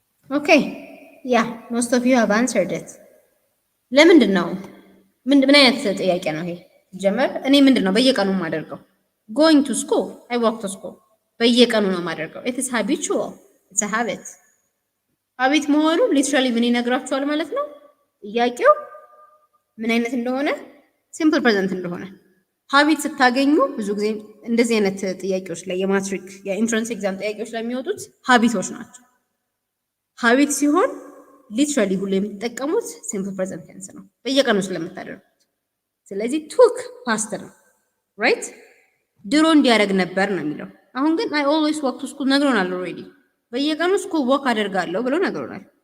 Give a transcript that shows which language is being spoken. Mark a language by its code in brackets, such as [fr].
[en] Okay, yeah, most of you have answered it. [am] ለምንድን ነው ምን አይነት ጥያቄ ነው ይሄ? ጀመር እኔ ምንድን ነው በየቀኑ የማደርገው? [en] Going to school, I walk to school. [am] በየቀኑ ነው የማደርገው. [en] It is habitual. It's a habit. [am] ሀቢት መሆኑ ሊትራሊ ምን ይነግራችኋል ማለት ነው? ጥያቄው ምን አይነት እንደሆነ ሲምፕል ፕሬዘንት እንደሆነ። ሀቢት ስታገኙ ብዙ ጊዜ እንደዚህ አይነት ጥያቄዎች ላይ የማትሪክ የኢንትራንስ ኤግዛም ጥያቄዎች ላይ የሚወጡት ሀቢቶች ናቸው። ሀቢት ሲሆን ሊትራሊ ሁሉ የምትጠቀሙት [en] ሲምፕል ፕሬዘንት ቴንስ [am] ነው በየቀኑ ስለምታደርጉት። ስለዚህ ቱክ ፓስት ነው ራይት። ድሮ እንዲያደርግ ነበር ነው የሚለው። አሁን ግን [en] አይ ኦልዌይስ ዋክ ቱ ስኩል [am] ነግሮናል ኦልሬዲ። በየቀኑ ስኩል ዋክ አደርጋለሁ ብሎ ነግሮናል።